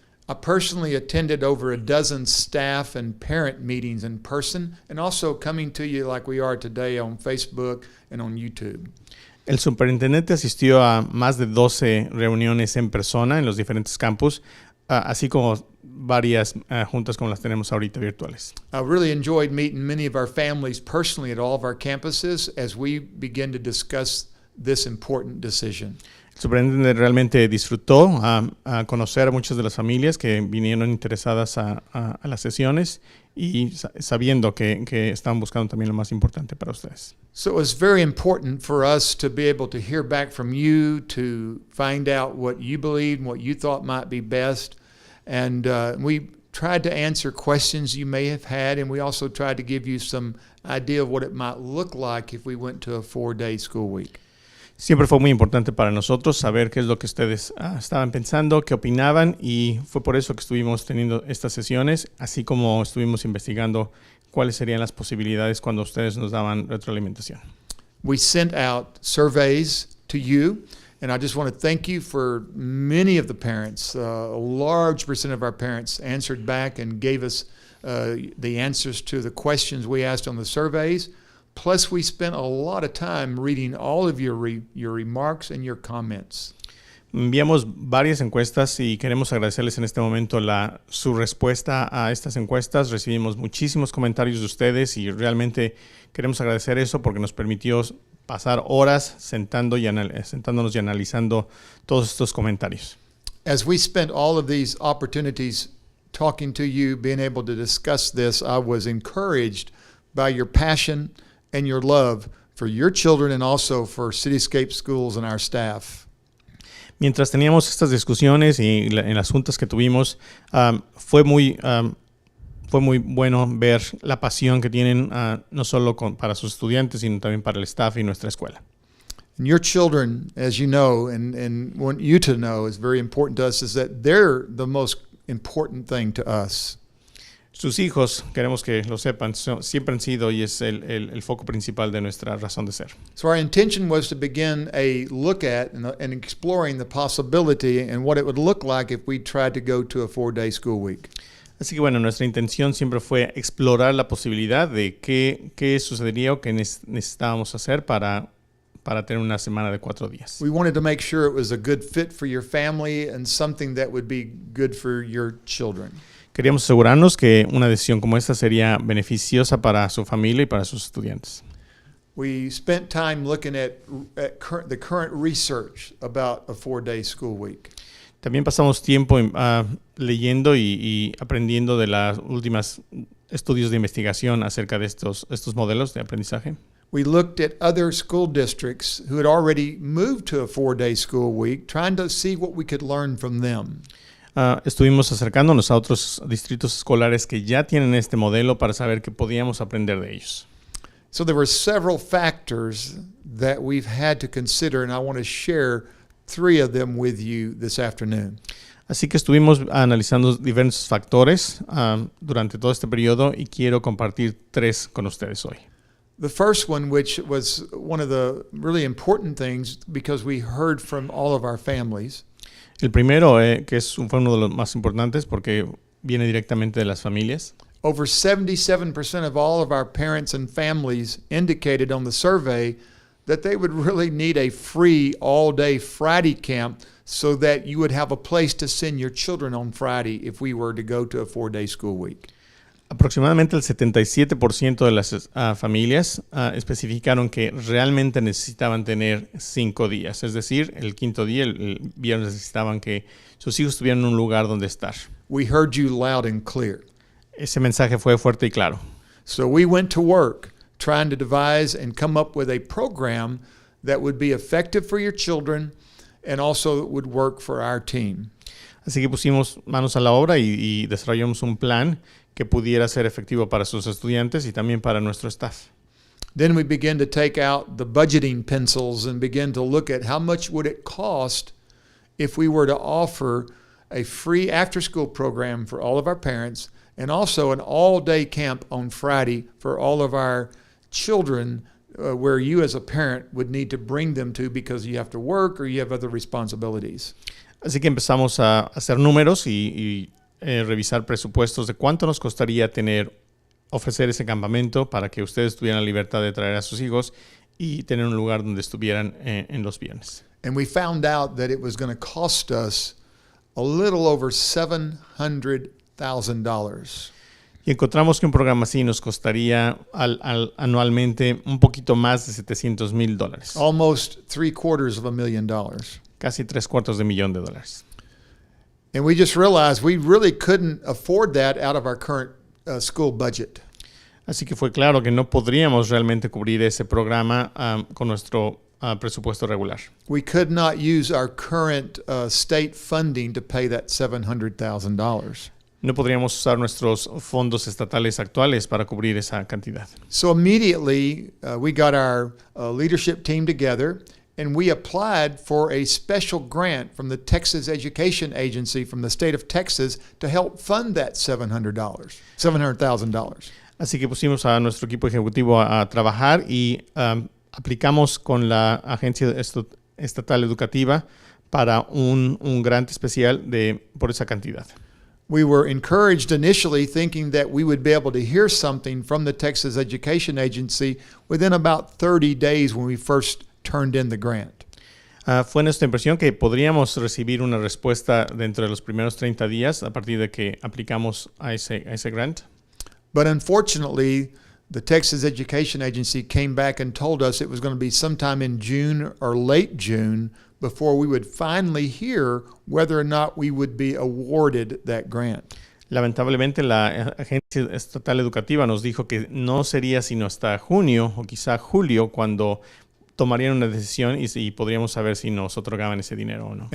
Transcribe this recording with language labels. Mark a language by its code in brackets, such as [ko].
[en] I personally attended over a dozen staff and parent meetings in person and also coming to you like we are today on Facebook and on YouTube. [es] El superintendente asistió a más de 12 reuniones en persona en los diferentes campus, así como varias juntas como las tenemos ahorita virtuales. [en] I really enjoyed meeting many of our families personally at all of our campuses as we begin to discuss this important decision. [es] El superintendente realmente disfrutó a conocer a muchas de las familias que vinieron interesadas a las sesiones y sabiendo que estaban buscando también lo más importante para ustedes. [en] So it was very important for us to be able to hear back from you, to find out what you believed and what you thought might be best. And we tried to answer questions you may have had, and we also tried to give you some idea of what it might look like if we went to a 4-day school week. [es] Siempre fue muy importante para nosotros saber qué es lo que ustedes estaban pensando, qué opinaban, y fue por eso que estuvimos teniendo estas sesiones, así como estuvimos investigando cuáles serían las posibilidades cuando ustedes nos daban retroalimentación. [en] We sent out surveys to you, and I just want to thank you for many of the parents. A large percent of our parents answered back and gave us the answers to the questions we asked on the surveys. Plus, we spent a lot of time reading all of your remarks and your comments. [es] Enviamos varias encuestas y queremos agradecerles en este momento su respuesta a estas encuestas. Recibimos muchísimos comentarios de ustedes y realmente queremos agradecer eso porque nos permitió pasar horas sentándonos y analizando todos estos comentarios. [en] As we spent all of these opportunities talking to you, being able to discuss this, I was encouraged by your passion and your love for your children and also for Cityscape Schools and our staff. [es] Mientras teníamos estas discusiones y en las juntas que tuvimos, fue muy bueno ver la pasión que tienen no solo para sus estudiantes, sino también para el staff y nuestra escuela. [en] And your children, as you know, and want you to know is very important to us, is that they're the most important thing to us. [es] Sus hijos, queremos que lo sepan, siempre han sido y es el foco principal de nuestra razón de ser. [en] So our intention was to begin a look at and exploring the possibility and what it would look like if we tried to go to a 4-day school week. [es] Así que bueno, nuestra intención siempre fue explorar la posibilidad de qué sucedería o qué necesitábamos hacer para tener una semana de 4 días. [en] We wanted to make sure it was a good fit for your family and something that would be good for your children. [es] Queríamos asegurarnos que una decisión como esta sería beneficiosa para su familia y para sus estudiantes. [en] We spent time looking at the current research about a 4-day school week. [es] También pasamos tiempo leyendo y aprendiendo de las últimas estudios de investigación acerca de estos modelos de aprendizaje. [en] We looked at other school districts who had already moved to a 4-day school week, trying to see what we could learn from them. [es] Estuvimos acercándonos a otros distritos escolares que ya tienen este modelo para saber qué podíamos aprender de ellos. [en] So there were several factors that we've had to consider, and I want to share 3 of them with you this afternoon. [es] Así que estuvimos analizando diversos factores durante todo este periodo y quiero compartir 3 con ustedes hoy. [en] The first one, which was one of the really important things because we heard from all of our families, [es] El primero, que fue uno de los más importantes porque viene directamente de las familias. [en] over 77% of all of our parents and families indicated on the survey that they would really need a free all-day Friday camp so that you would have a place to send your children on Friday if we were to go to a 4-day school week. [es] Aproximadamente el 77% de las familias especificaron que realmente necesitaban tener 5 días. Es decir, el quinto día, el viernes, necesitaban que sus hijos tuvieran un lugar donde estar. [en] We heard you loud and clear. [es] Ese mensaje fue fuerte y claro. [en] So we went to work trying to devise and come up with a program that would be effective for your children and also would work for our team. [es] Así que pusimos manos a la obra y desarrollamos un plan que pudiera ser efectivo para sus estudiantes y también para nuestro staff. [en] Then we began to take out the budgeting pencils and begin to look at how much would it cost if we were to offer a free after-school program for all of our parents and also an all-day camp on Friday for all of our children where you as a parent would need to bring them to because you have to work or you have other responsibilities. [es] Así que empezamos a hacer números y revisar presupuestos de cuánto nos costaría ofrecer ese campamento para que ustedes tuvieran la libertad de traer a sus hijos y tener un lugar donde estuvieran en los viernes. [en] And we found out that it was going to cost us a little over $700,000. [es] Y encontramos que un programa así nos costaría anualmente un poquito más de $700,000. [en] Almost $750,000. [es] Casi $750,000. [en] And we just realized we really couldn't afford that out of our current school budget. [es] Así que fue claro que no podríamos realmente cubrir ese programa con nuestro presupuesto regular. [en] We could not use our current state funding to pay that $700,000. [es] No podríamos usar nuestros fondos estatales actuales para cubrir esa cantidad. [en] So immediately we got our leadership team together and we applied for a special grant from the Texas Education Agency from the state of Texas to help fund that $700,000. [es] Así que pusimos a nuestro equipo ejecutivo a trabajar y aplicamos con la Agencia Estatal Educativa para un grant especial por esa cantidad. [en] We were encouraged initially thinking that we would be able to hear something from the Texas Education Agency within about 30 days when we first turned in the grant. [es] Fue nuestra impresión que podríamos recibir una respuesta dentro de los primeros 30 días a partir de que aplicamos a ese grant. [en] But unfortunately, the Texas Education Agency came back and told us it was going to be sometime in June or late June before we would finally hear whether or not we would be awarded that grant. [es] Lamentablemente, la Agencia Estatal Educativa nos dijo que no sería sino hasta junio o quizá julio cuando tomarían una decisión y podríamos saber si nos otorgaban ese dinero o no.